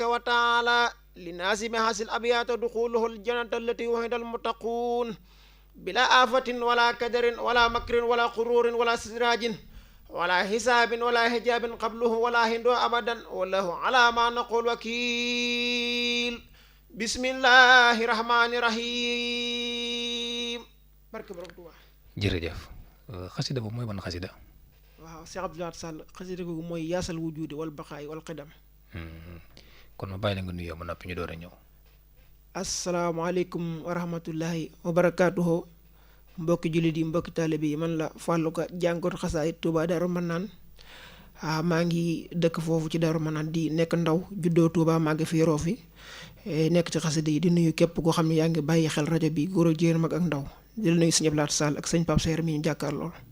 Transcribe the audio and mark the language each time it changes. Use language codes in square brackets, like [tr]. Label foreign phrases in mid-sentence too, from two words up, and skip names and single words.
[ar] وتعالى لنازم هذه الأبيات دخوله الجنة التي وعد المتقون بلا آفة ولا كدر ولا مكر ولا غرور ولا استدراج ولا حساب ولا حجاب قبله ولا هندو أبدا والله على ما نقول وكيل بسم الله الرحمن الرحيم [wo] barke borom Tuuba. jërëjëf xasida boobu mooy ban xasida. waaw Cheikh Abdoulaye Sall xasida googu mooy yaasal wujudi wal baqaay wal qidam. kon ma bàyyi la nga nuyoo ba noppi ñu door a ñëw. [ar] السلام عليكم ورحمة الله وبركاته [wo] mbokki jullit yi mbokki taalibe yi man la Fallou Ka jàngoot xasaayit Touba Darou Manane maa ngi dëkk foofu ci Darou Manane di nekk ndaw juddoo Touba maa ngi fi yoroo fi nekk ci xasida yi di nuyu képp koo xam ne yaa ngi bàyyi xel rajo bi góor ak jigéen mag ak ndaw di la nuyu sëñ Abdoulaye Sall ak sëñ Pape Seer mi ñu jàkkaar lool.